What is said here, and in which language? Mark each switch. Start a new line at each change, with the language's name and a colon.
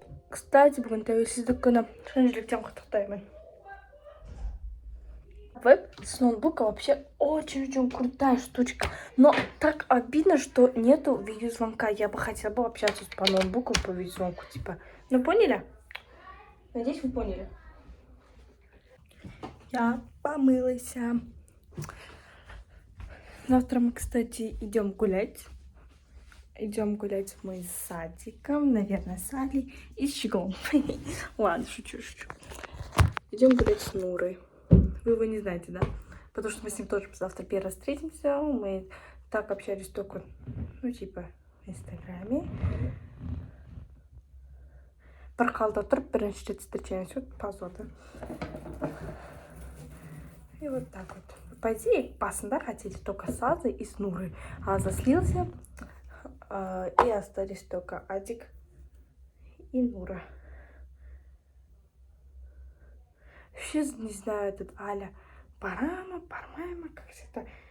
Kazakh: Кстати, бүгін тәуелсіздік күні шын құттықтаймын.
Russian: Веб с ноутбука вообще очень-очень крутая штучка. Но так обидно, что нету видеозвонка. Я бы хотела бы общаться по ноутбуку по видеозвонку, типа. Ну, поняли? Надеюсь, вы поняли. Я помылась. Завтра мы, кстати, идем гулять. Идем гулять мы с садиком, наверное, с Алей и с Щеглом. Ладно, шучу. Идем гулять с Нурой. Вы его не знаете, да? Потому что мы с ним тоже завтра первый раз встретимся. Мы так общались только, ну, типа, в Инстаграме.
Kazakh: Паркалда тұрып бірінші рет встречаемся.
Russian: Вот позор, да? И вот так вот. По идее, басында хотели только с Азой и с Нурой. Аза слился. И остались только Адик и Нура. Вообще не знаю, этот Аля Парама, как всегда.